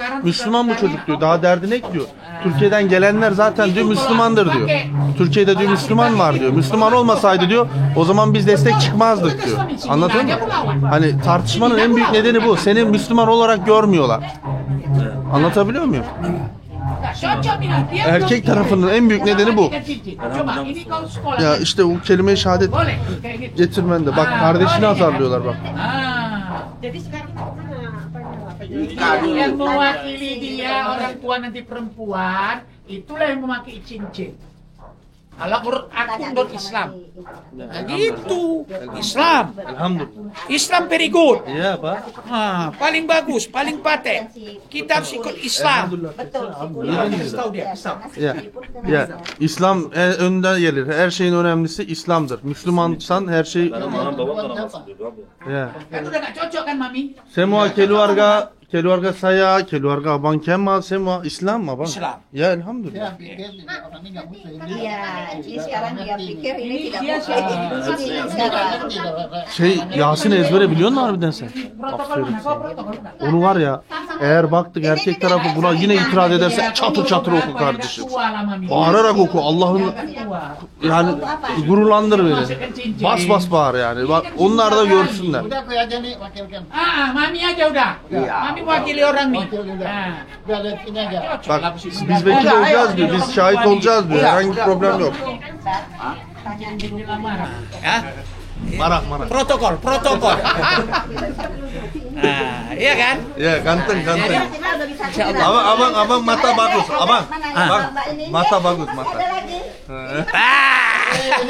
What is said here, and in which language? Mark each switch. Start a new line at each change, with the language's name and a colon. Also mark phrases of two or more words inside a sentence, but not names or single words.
Turkish: Müslüman bu çocuk diyor. Daha derdine ekliyor. Türkiye'den gelenler zaten diyor Müslümandır diyor. Türkiye'de diyor Müslüman var diyor. Müslüman olmasaydı diyor o zaman biz destek çıkmazdık diyor. Anladın mı? Hani tartışmanın en büyük nedeni bu. Seni Müslüman olarak görmüyorlar. Anlatabiliyor muyum?
Indonesian: Cocok ini. Dia
Turkish: Erkek
Indonesian: belum-
Turkish: tarafının en büyük nedeni bu.
Indonesian: Coba ini kau sekolah.
Turkish: Ya işte o kelime-i şehadet
Indonesian: Boleh kayak gitu.
Turkish: getirmen de. Bak kardeşini azarlıyorlar bak.
Indonesian: Jadi sekarang Yang mewakili dia orang tua nanti perempuan, itulah yang memakai cincin. Aku Islam. Nah, gitu. Islam.
Turkish: Elhamdülillah.
English: Islam very good.
Turkish: Ya bak.
Indonesian: Paling bagus, paling paten. Kita harus ikut Islam. betul. Tahu dia, Islam.
Turkish: Ya İslam önde gelir. Her şeyin önemlisi İslam'dır. Müslümansan her şey Benim anam babam da namaz kılıyor abi. ya.
Indonesian: Kan udah gak cocok kan mami? Semua keluarga saya, keluarga abang Kemal, semua Islam abang. Islam.
Turkish: Ya elhamdülillah.
Indonesian: dia pikir orang ini nggak muslim. Iya, ini sekarang dia pikir ini tidak Dia muslim. Ngerti Sekarang
Turkish: Yasin ezbere biliyor musun harbiden sen?
Indonesian: Protokol mana? Kau protokol mana?
Turkish: Onu var ya eğer baktık erkek tarafı buna yine itiraz ederse çatır çatır oku kardeşim. Bağırarak oku Allah'ın yani gururlandır beni. Bas bas bağır yani. Bak onlar da görsünler.
Indonesian: Udah aku aja nih wakilkan. Mami aja udah. Mami mewakili orang nih. Wakil udah. Udah lihat ini aja.
Turkish: Bak biz vekil olacağız diyor. Biz şahit olacağız diyor. Herhangi bir problem yok. Ya?
Indonesian: Marah. Protokol. Iya kan? Ya ganteng. kita udah bisa. Abang mata bagus. Abang. Bang, mata bagus mata. Ada lagi. Ah.